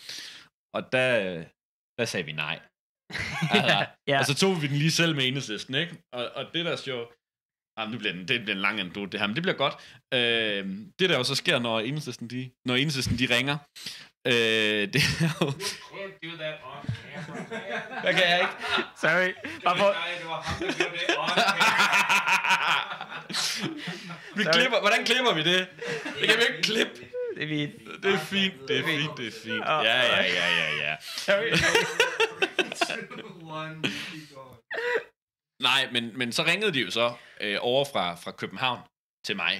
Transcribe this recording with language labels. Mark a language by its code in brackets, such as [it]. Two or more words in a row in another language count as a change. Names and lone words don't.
[da] Og der sagde vi nej. Altså, Ja. og så tog vi den lige selv med Enhedslisten, ikke? Og det der jo, det bliver en lang anekdote det her, men det bliver godt. Det der jo så sker, når Enhedslisten de ringer, det er jo... [en] You can't do that on camera. [da] Hvad kan jeg ikke? Sorry. Bare for... Vi klipper, hvordan klipper vi det? Det kan vi ikke klippe. Det er fint. Det er fint. Ja. Sorry. Nej, men så ringede de jo så over fra København til mig.